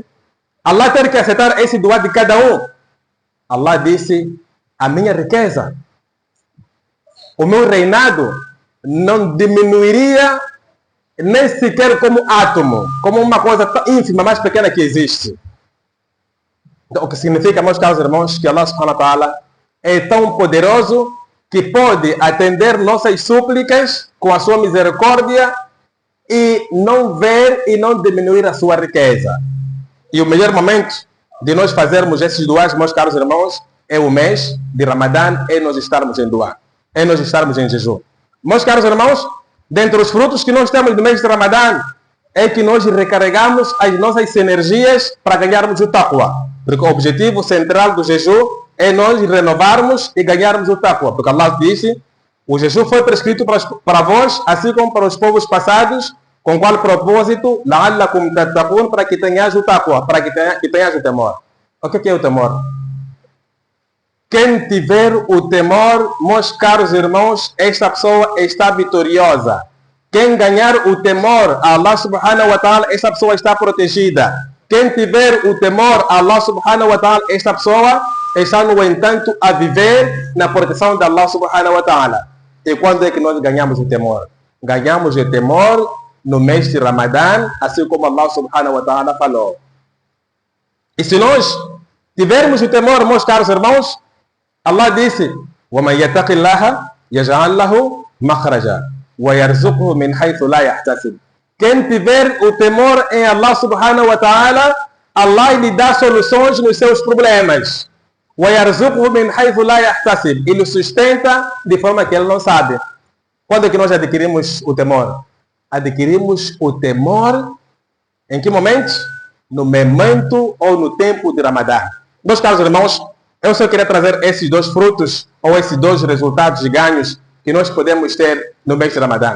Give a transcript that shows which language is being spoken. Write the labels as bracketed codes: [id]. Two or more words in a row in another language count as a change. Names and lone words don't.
[pt] Allah ter que aceitar esse dua de cada um. Allah disse, a minha riqueza, o meu reinado não diminuiria nem sequer como átomo, como uma coisa tão ínfima, mais pequena que existe. Então, o que significa, meus caros irmãos, que [ar] الله سبحانه وتعالى [pt] é tão poderoso que pode atender nossas súplicas com a sua misericórdia e não ver e não diminuir a sua riqueza. E o melhor momento de nós fazermos esses duás, meus caros irmãos, é o mês de Ramadã, é nós estarmos em duá, é nós estarmos em jejum. Meus caros irmãos, dentre os frutos que nós temos no mês de Ramadã, é que nós recarregamos as nossas energias para ganharmos o taqwa. Porque o objetivo central do jejum é nós renovarmos e ganharmos o taqwa. Porque Allah disse, o jejum foi prescrito para vós, assim como para os povos passados, com qual propósito? [ar] لعلكم تتقون, [pt] para que tenhas o taqwa, para que tenhas o temor. O que é o temor? Quem tiver o temor, meus caros irmãos, esta pessoa está vitoriosa. Quem ganhar o temor a [ar] الله سبحانه وتعالى, [pt] esta pessoa está protegida. Quem tiver o temor a [ar] الله سبحانه وتعالى, [pt] esta pessoa está, no entanto, a viver na proteção de [ar] الله سبحانه وتعالى. [pt] E quando é que nós ganhamos o temor? Ganhamos o temor no mês de Ramadã, assim como [ar] الله سبحانه وتعالى [pt] falou. E se nós tivermos o temor, meus caros irmãos, Allah disse, [ar] وَمَنْ يَتَقِ اللَّهَ يَجْعَلْ لَهُ مَخْرَجًا وَيَرْزُقْهُ مِنْ حَيْثُ لَا يَحْتَسِبُ. [pt] Quem tiver o temor em [ar] الله سبحانه وتعالى, [pt] Allah lhe dá soluções nos seus problemas. [ar] وَيَرْزُقْهُ مِنْ حَيْثُ لَا يَحْتَسِبُ. [pt] Ele sustenta de forma que ele não sabe. Quando é que nós adquirimos o temor? Adquirimos o temor em que momento? No momento ou no tempo de Ramadã. Meus caros irmãos, eu só queria trazer esses dois frutos ou esses dois resultados e ganhos que nós podemos ter no mês de Ramadã.